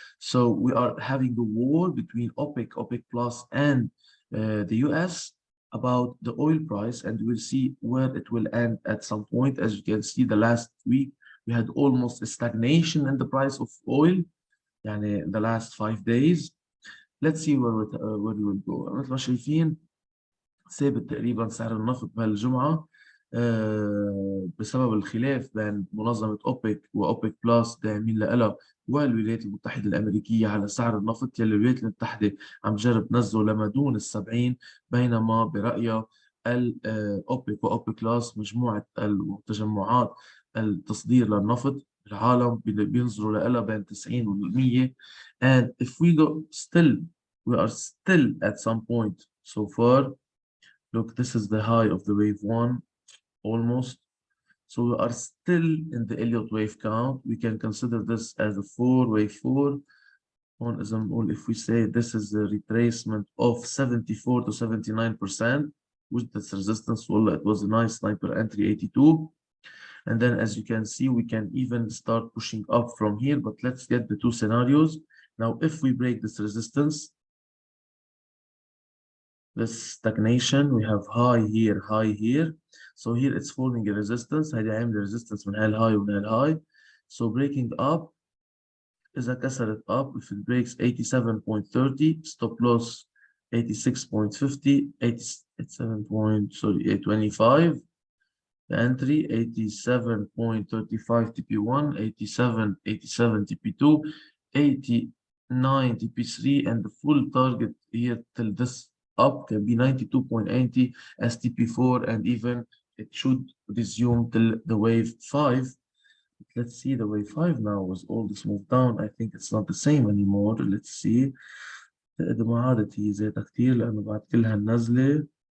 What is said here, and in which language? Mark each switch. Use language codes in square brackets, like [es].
[en] So we are having a war between OPEC, OPEC Plus, and the US about the oil price, and we'll see where it will end at some point. As you can see, the last week we had almost a stagnation in the price of oil, يعني the last 5 days. Let's see where we will go. [ar] مثل ما شايفين ثابت تقريبا سعر النفط بهالجمعة بسبب الخلاف بين منظمة أوبك وأوبك بلس داعمين لها والولايات المتحدة الأمريكية على سعر النفط، يلي الولايات المتحدة عم تجرب تنزله لما دون ال70، بينما برأيها الأوبك وأوبك بلس مجموعة التجمعات التصدير للنفط العالم بينظروا لها بين 90 و 100. [en] And if we go we are still at some point so far. Look, this is the high of the wave 1, almost. So we are still in the Elliott wave count. We can consider this as a wave 4. If we say this is a retracement of 74 to 79%, with this resistance, well, it was a nice sniper entry 82. And then as you can see, we can even start pushing up from here, but let's get the two scenarios. Now, if we break this resistance, this stagnation, we have high here. So here it's forming a resistance. [ar] هيدي عامله resistance من هالهاي ومن هالهاي. [en] So breaking up, [ar] إذا كسرت [en] up, if it breaks 87.30, stop loss 86.50, 825. The entry 87.35 TP1, 87 TP2, 89 TP3, and the full target here till this up can be 92.80 as TP4, and even it should resume till the wave 5. Let's see the wave 5 now. Was all this move down? I think it's not the same anymore. Let's see. [ar] إذا ما عادت هي زيادة كتير لأنه بعد كل هالنزلة.